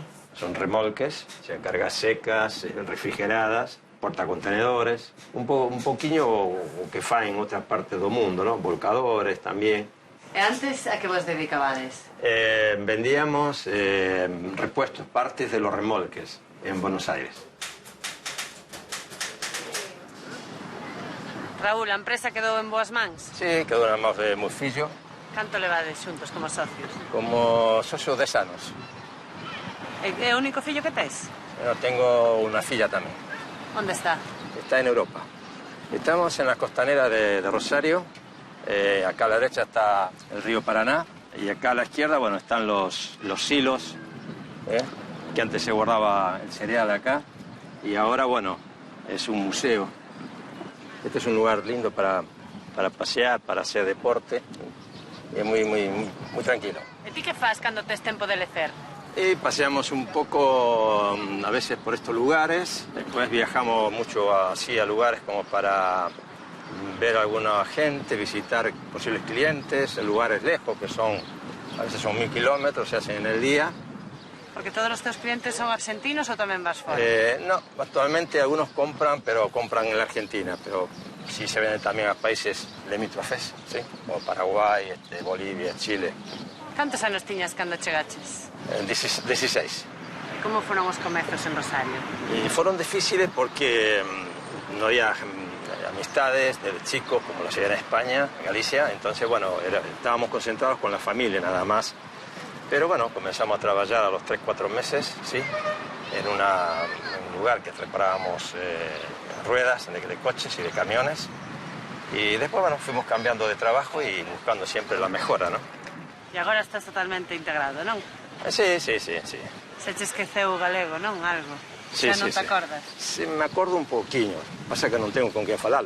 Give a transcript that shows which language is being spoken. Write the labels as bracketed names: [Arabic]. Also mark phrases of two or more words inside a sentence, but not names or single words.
[Spanish] Son remolques, o sea, cargas secas, refrigeradas, portacontenedores, [Galician] un poquinho o que fa [Spanish] en otras partes [Galician] do mundo, [Spanish] ¿no? Volcadores también. [Galician] E antes a que vos dedicabades? [Spanish] Vendíamos repuestos, partes de los remolques en Buenos Aires. [Galician] Raúl, a empresa quedou en boas mans? [Spanish] Sí, quedó una mão [Galician] de meu fillo, Canto levades xuntos como socios? como socio 10 anos. É o único fillo que tes? [Spanish] Yo tengo una filla también. [Galician] Onde está? [Spanish] Está en Europa. Estamos en la costanera de Rosario. Acá a la derecha está el río Paraná. Y acá a la izquierda, bueno, están los silos, que antes se guardaba el cereal acá. Y ahora, bueno, es un museo. Este es un lugar lindo para pasear, para hacer deporte. Y es muy tranquilo. [Galician] E ti que fas cando tes tempo de lecer? [Spanish] Y paseamos un poco a veces por estos lugares, después viajamos mucho así a lugares como para ver a alguna gente, visitar posibles clientes, en lugares lejos que a veces son 1000 kilómetros, se hacen en el día. [Galician] Porque todos os teus clientes son argentinos ou tamén vas fora? [Spanish] No, actualmente algunos compran, pero compran en la Argentina, pero sí se venden también a países limítrofes, ¿sí? Como Paraguay, Bolivia, Chile. [Galician] Cantos anos tiñas cando chegaches? [Spanish] 16. [Galician] E como foron os comezos en Rosario? [Spanish] Y fueron difíciles porque no había amistades desde chicos, como lo hacía en España, en Galicia. Entonces, bueno, estábamos concentrados con la familia nada más. Pero bueno, comenzamos a trabajar a los 3-4 meses, ¿sí? En un lugar que reparábamos ruedas de coches y de camiones. Y después, bueno, fuimos cambiando de trabajo y buscando siempre la mejora, ¿no? [Galician] E agora estás totalmente integrado, non? [Spanish] Sí. [Galician] Se che esqueceu o galego, non? [Spanish] Algo. Sí, [Galician] Xa non te acordas? Sí, me acordo un poquinho. Pasa que non tengo con quen falalo.